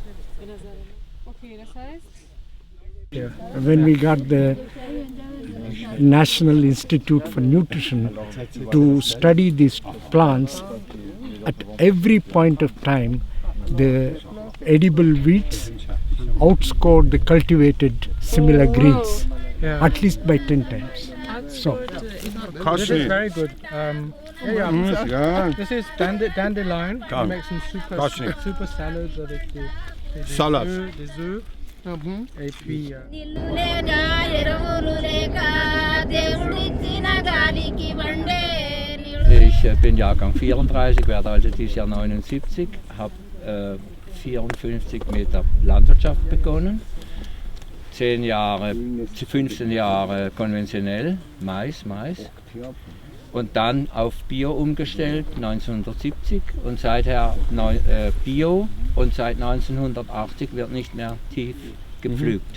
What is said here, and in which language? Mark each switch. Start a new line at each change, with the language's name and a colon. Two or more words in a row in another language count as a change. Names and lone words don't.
English: When we got the National Institute for Nutrition to study these plants, at every point of time, the edible wheats outscored the cultivated similar greens, at least by 10 times. So, this is very good. This is dandelion. We make some super salads
French: avec des œufs. Et puis
German: Ich bin Jahrgang 34, werde also dieses Jahr 79, habe 54 mit der Landwirtschaft begonnen, 15 Jahre konventionell, Mais und dann auf Bio umgestellt 1970 und seither Bio, und seit 1980 wird nicht mehr tief gepflügt.